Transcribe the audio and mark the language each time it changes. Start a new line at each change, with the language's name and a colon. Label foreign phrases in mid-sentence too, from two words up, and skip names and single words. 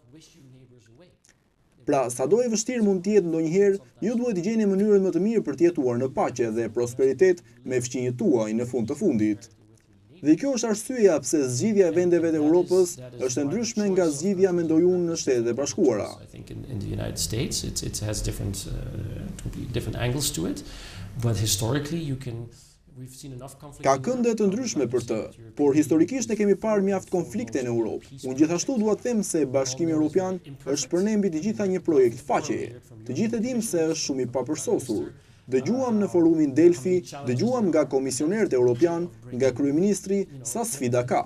Albanian: Pra, sado e vështirë mund të jetë ndonjëherë, ju duhet të gjeni mënyrën më të mirë për të jetuar në paqe dhe prosperitet me fqinjët tuaj në fund të fundit. Dhe kjo është arsyeja pse zgjidhja e vendeve të Europës është e ndryshme nga zgjidhja mendoj unë në Shtetet e Bashkuara.
English: I think in the United States it has completely different angles to it, but historically we've seen enough conflict.
Albanian: Ka kënde të ndryshme për të, por historikisht ne kemi parë mjaft konflikte në Europë. Unë gjithashtu dua të them se Bashkimi Evropian është për ne mbi të gjitha një projekt faqeje. Të gjithë e dim se është shumë i papërsosur. Dëgjuam në forumin Delfi, dëgjuam nga komisionerët evropian, nga kryeministri, sa sfida ka.